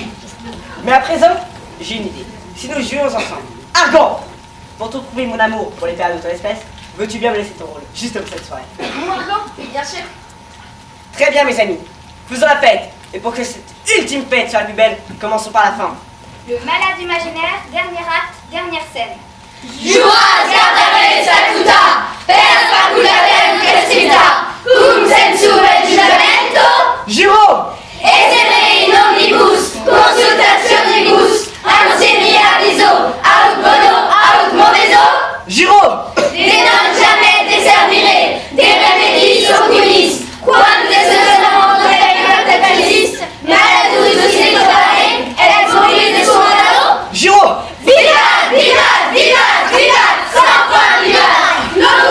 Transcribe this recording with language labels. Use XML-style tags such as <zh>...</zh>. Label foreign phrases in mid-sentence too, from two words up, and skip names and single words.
<fr>Mais à présent, j'ai une idée. Si nous jouons ensemble, Argan, pour te trouver mon amour pour les pères de ton espèce, veux-tu bien me laisser ton rôle, juste pour cette soirée? Moi, Argan, bien sûr. Très bien, mes amis. Faisons la fête. Et pour que cette ultime fête soit la plus belle, commençons par la fin. Le malade imaginaire, dernier acte, dernière scène.</fr> <la>Juras gardare statuta, per faculatem crescita, cum censure giuramento,</la> <fr>Jérôme!</fr> <la>essere in omnibus, consultationibus, ansieni aviso, aut bono, aut moveso,</la> <fr>Jérôme!</fr> <la>de non jamais desservire, de remedis oculis, quam desessamento de catalysis, maladuris secundare, et exmoris de suonaro,</la> <fr>Jérôme!</fr> <la>vivat, vivat, vivat, vivat,</la> <fr>sans fin vivat,</fr>